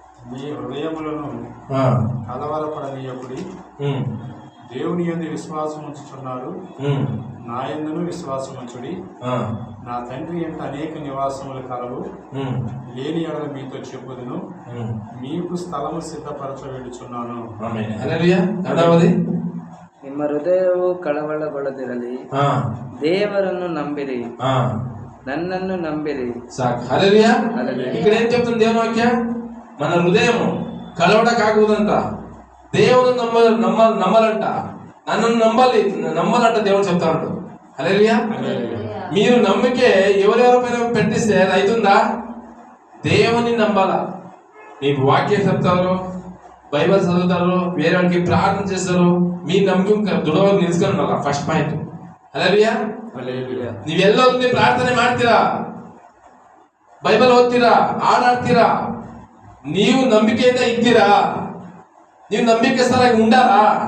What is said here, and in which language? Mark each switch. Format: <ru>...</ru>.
<te>మీ హృదయములను కలవరపడనీయకుడి, దేవుని యందు విశ్వాసం ఉంచుచున్నారు, నా యందును విశ్వాసం ఉంచుడి. నా తండ్రి ఎంత అనేక నివాసములు కలవు, లేని ఎడల మీతో చెప్పుదును, మీకు స్థలము సిద్ధపరచ వెళ్ళుచున్నాను.</te> <kn>ನಿಮ್ಮ ಹೃದಯವು ಕಳವಳಗೊಳ್ಳದಿರಲಿ, ದೇವರನ್ನು ನಂಬಿರಿ, నన్ను ನಂಬಿರಿ.</kn> <te>హల్లెలూయా. ఇక్కడ ఏం చెప్తుంది దేవుని వాక్యం? మన హృదయం కలవడ కాకూడదంట, దేవుని నమ్మాలంట, నన్ను నమ్మాలంట దేవుడు చెప్తా ఉంటాడు. హల్లెలూయా. మీరు నమ్మికే ఎవరెవరిపైన పెట్టిస్తే అది అవుతుందా? దేవుని నమ్మాలా. మీకు వాక్యం చెప్తారు, బైబిల్ చదువుతారు, వేరే వాళ్ళకి ప్రార్థన చేస్తారు, మీ నమ్మకం దృఢವಾಗಿ నిలుచుకున్నారా? First point. హల్లెలూయా.</te> <kn>ನೀವೆಲ್ಲ ಪ್ರಾರ್ಥನೆ ಮಾಡ್ತೀರಾ, ಬೈಬಲ್ ಓದ್ತೀರಾ, ಹಾಡಾಡ್ತೀರಾ, ನೀವು ನಂಬಿಕೆಯಿಂದ ಇದ್ದೀರಾ, ನೀವು ನಂಬಿಕೆಸ್ಥರಾಗಿ ఉండారా?</kn>